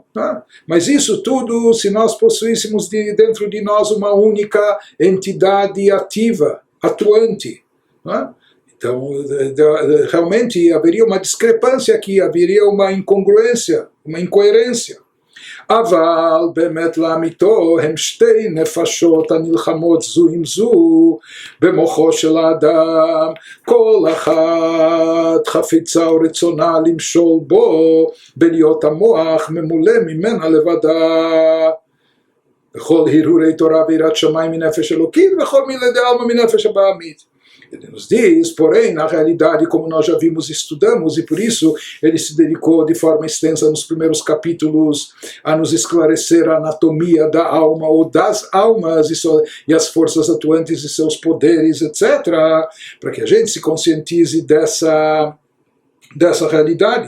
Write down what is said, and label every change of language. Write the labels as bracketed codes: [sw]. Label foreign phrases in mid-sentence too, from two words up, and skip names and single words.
[pt] Né? Mas isso tudo se nós possuíssemos dentro de nós uma única entidade ativa, atuante. Né? Então, realmente haveria uma discrepância aqui, haveria uma incongruência, uma incoerência. [he] אבל באמת לאמיתו הם שתי נפשות הנלחמות זו עם זו במוחו של האדם, כל אחת חפצה או רצונה למשול בו בלהיות המוח ממולא ממנה לבדה. בכל הרהורי תורה ויראת שמיים מנפש אלוקית וכל [arc] מילי דעלמא [he] מנפש הבעמית. [pt] Ele nos diz, porém, na realidade, como nós já vimos e estudamos, e por isso ele se dedicou de forma extensa nos primeiros capítulos a nos esclarecer a anatomia da alma ou das almas e as forças atuantes e seus poderes, etc., para que a gente se conscientize dessa realidade.